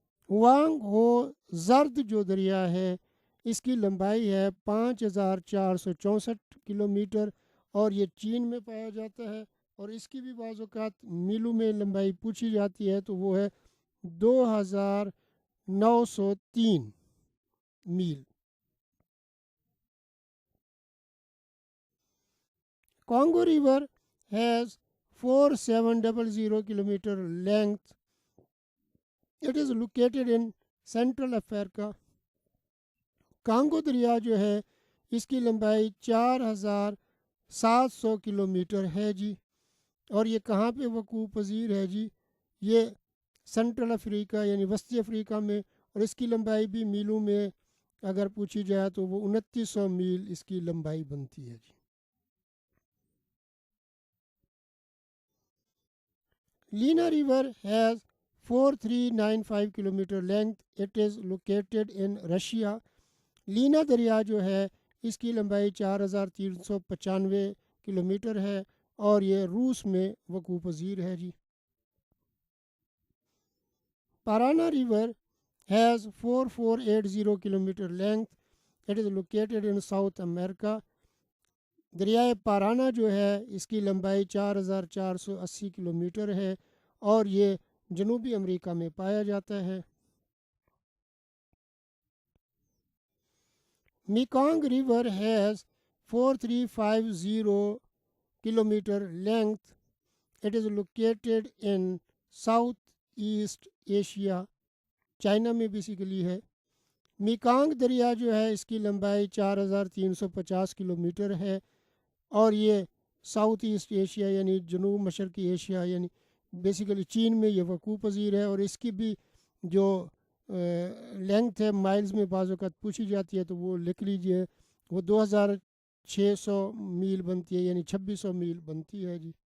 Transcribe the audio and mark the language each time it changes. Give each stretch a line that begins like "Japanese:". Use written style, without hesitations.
Urdu: ہوانگ ہو زرد جو دریا ہے اس کی لمبائی ہے 5464 کلومیٹر اور یہ چین میں پایا جاتا ہے اور اس کی بھی بعض اوقات میلوں میں لمبائی پوچھی جاتی ہے تو وہ ہے 2903 میل.
English: Congo river has 4700 kilometer length. It is located in Central Africa.
Urdu: Congo دریا جو ہے اس کی لمبائی 4700 کلومیٹر ہے جی اور یہ کہاں پہ وقوع پذیر ہے جی؟ یہ سینٹرل افریقہ یعنی وسطی افریقہ میں اور اس کی لمبائی بھی میلوں میں اگر پوچھی جائے تو وہ 2900 میل اس کی لمبائی بنتی ہے جی.
English: Lena river has 4395 kilometre length. It is located in Russia.
Urdu: لینا دریا جو ہے اس کی لمبائی 4395 کلومیٹر ہے اور یہ روس میں وقوع پذیر ہے جی.
English: Parana river has 4480 kilometre length. It is located in South America.
Urdu: دریائے پارانا جو ہے اس کی لمبائی 4480 کلومیٹر ہے اور یہ جنوبی امریکہ میں پایا جاتا ہے.
English: Mekong river has 4350 kilometre length. It is located in South East Asia.
Urdu: China میں بیسیکلی ہے. میکانگ دریا جو ہے اس کی لمبائی 4350 کلومیٹر ہے اور یہ ساؤتھ ایسٹ ایشیا یعنی جنوب مشرقی ایشیا یعنی بیسیکلی چین میں یہ وقوع پذیر ہے اور اس کی بھی جو لینگتھ ہے مائلز میں بعض اوقات پوچھی جاتی ہے تو وہ لکھ لیجئے، وہ 2600 میل بنتی ہے یعنی 2600 میل بنتی ہے جی.